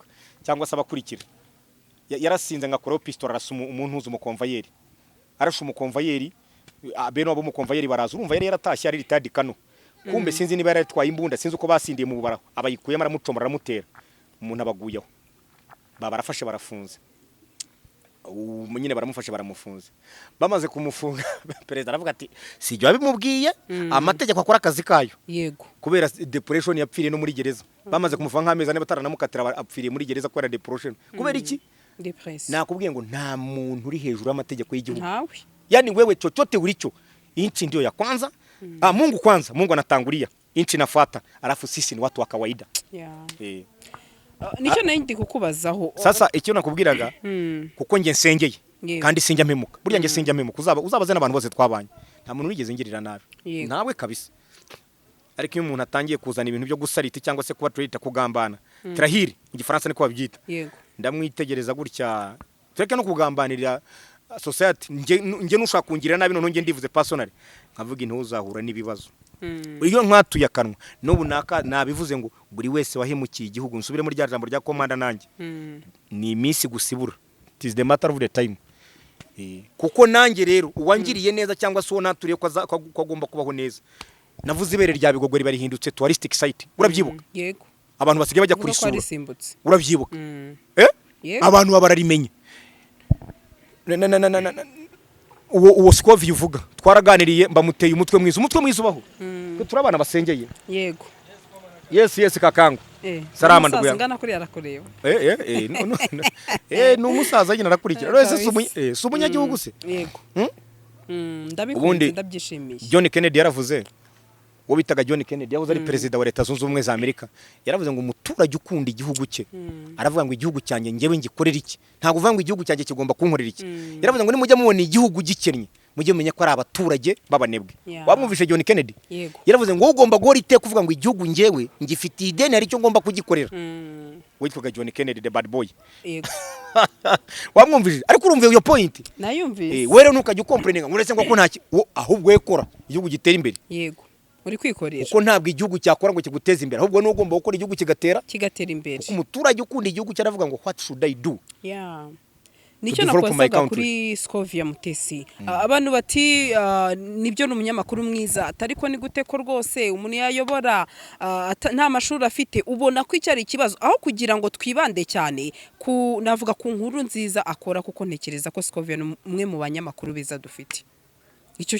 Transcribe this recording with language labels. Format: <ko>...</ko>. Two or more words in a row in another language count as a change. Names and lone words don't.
<rw>cyangwa se abakurikira yarasinze ngakora pistol arasa umuntu uzi umukonvayeri arasha umukonvayeri beno abo umukonvayeri baraza urumva yari yaratashye ari ritadi kano kumbe sinzi niba yaratwaye imbunda sinzi uko basindiye mu bubara abayikuyemo aramucomora aramutera umuntu abaguyeho barafashe barafunze nyine baramufashe baramufunze bamaze kumufunga perezida aravuga ati sijya bimubwiye amategeko akora akazi kayo yego kubera depression yapfiriye no muri gereza bamaze kumufunga nk'amezi ane bataranamukatira apfiriye muri gereza kubera depression kubera iki nakubwiye ngo nta muntu uri hejuru y'amategeko y'igihugu</rw> <sw>yani wewe chochote ulicho inchi ndio ya kwanza Mungu anatangulia inchi nafuata alafu sisi ni watu wa kawaida</sw> <rw>nicyo ndi kukubazaho sasa icyo nakubwiraga kuko nge nsengeye kandi sinjya mpemuka burya nge sinjya mpemuka uzabaze n'abantu bose twabanye nta muntu wigeze ngirira nabi nawe kabisa ariko iyo umuntu atangiye kuzana ibintu byo gusarita cyangwa se kuba turita kugambana trahiri mu gifaransa niko babyita ndamwitegereza gutya tureke no kugambanira society nge nushaka kungirira nabi none nge ndivuze personally nkavuga intuzahura n'ibibazo iyo nkatuye akanwa n'ubu nabivuze ngo buri wese wahemukiye igihugu nsubire muri rya jambo rya komanda nanjye ni iminsi gusibura</rw> <en>it is the matter of the time</en> <rw>kuko nanjye rero uwangiriye neza cyangwa se uwo naturiye ko agomba kubaho neza navuze ibere rya Bigogwe barihindutse</rw> <en>touristic site</en> <rw>urabyibuka yego abantu basigaye bajya kuri sura urabyibuka abantu babararimenye uwo Scovie uvuga twaraganiriye mbamuteye umutwe mwiza ubaho turabana basengeye yego</rw> <sw>yes kakangu salama ndugu yangu</sw> <rw>ngana kuri arakureba n'umusaza nyine arakurikira rwese sumunyagihugu se yego ndabikunze ndabyishimiye John Kennedy yaravuze wo bitaga John Kennedy yahoze ari perezida wa Leta Zunze Ubumwe za Amerika yaravuze ngo umuturage ukunda igihugu cye aravuga ngo igihugu cyanjye ngewe ngikorera iki ntago uvuga ngo igihugu cyanjye kigomba kunkorera iki yaravuze ngo nimujya mubona igihugu gikennye mujye mumenya ko ari abaturage babanebwe wamwumvishe John Kennedy yaravuze ngo ugomba guhora iteka kuvuga ngo igihugu ngewe ngifitiye ideni hari icyo ngomba kugikorera witwaga John Kennedy</rw> <en>the bad boy</en> <rw>yego wamwumvise ariko urumva iyo point nayumvise were ntukajya ukomplaininga nguretse ngo ntaki ahubwo wekora igihugu gitera imbere yego uri kwikorera uko ntabwo igihugu cyakora ngo kiguteze imbere ahubwo n'ugomba gukora igihugu kigatera imbere umuturage ukunda igihugu cyaravuga ngo</rw> <en>what should I do</en> <rw>nicyo nakosaga kuri Scovie Mutesi abantu bati nibyo n'umunyamakuru mwiza atariko ni gute ko rwose umuntu yayobora nta mashuri afite ubona ko icyari ikibazo aho kugira ngo twibande cyane navuga ku nkuru nziza akora kuko ntekereza ko Scovie umwe mu banyamakuru beza dufite icyo</rw>